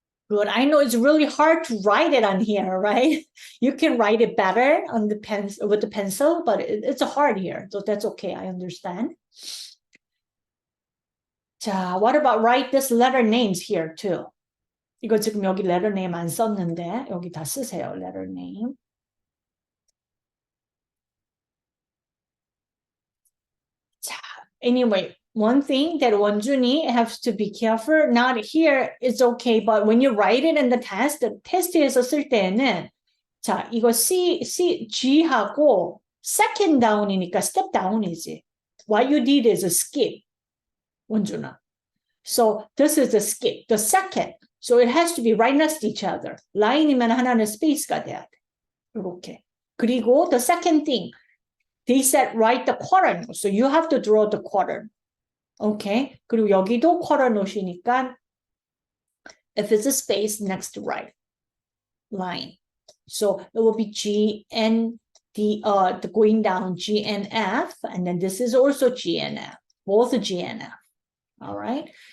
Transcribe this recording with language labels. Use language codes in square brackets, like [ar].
[en] Good. I know it's really hard to write it on here, right? You can write it better on the pencil with the pencil, but it's hard here. So that's okay. I understand. 자, what about write this letter names here too? [ko] 이거 지금 여기 letter name 안 썼는데 여기 다 쓰세요. [en] letter name. 자, anyway, one thing that 원준이 has to be careful, not here, it's okay, but when you write it in the test, [ko] 테스트에서 쓸 때는 자, 이거 G하고 second down이니까 step down이지. [en] What you did is a skip, 원준아. So this is a skip, the second. So it has to be right next to each other. [ko] 라인이면 하나는 스페이스가 돼야 돼. 이렇게. [en] 그리고 the second thing, they said write the quadrant. So you have to draw the quadrant. Okay. [ko] 그리고 여기도 quadrant 놓으시니까 [en] if it's a space next to right line. So it will be G and the going down G and F, and then this is also G and F, both G and F. All right.